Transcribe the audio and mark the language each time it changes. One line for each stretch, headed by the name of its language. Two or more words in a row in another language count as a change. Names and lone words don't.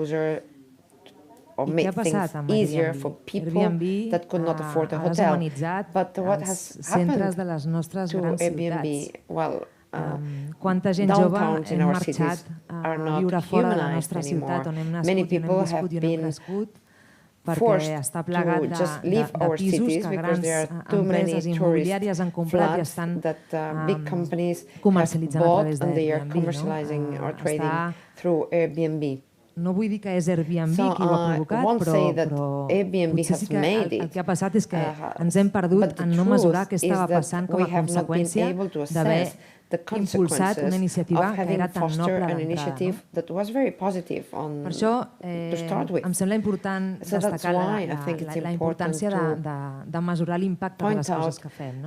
Catalan: I què ha passat amb Airbnb? Airbnb ha deshumanitzat els centres de les nostres grans ciutats. Quanta gent jove hem marxat a viure fora de la nostra ciutat on hem nascut i on hem viscut i on hem crescut
English: forced to just leave our cities because there are too many tourist flats that big companies have bought and they are commercializing or trading through Airbnb.
Catalan: No vull dir que és Airbnb qui ho ha provocat, però potser sí que el que ha passat és que ens hem perdut en no mesurar què estava passant com a conseqüència d'haver impulsat una iniciativa que era tan noble d'entrada. Per això em sembla important destacar la importància de mesurar l'impacte de les coses que fem.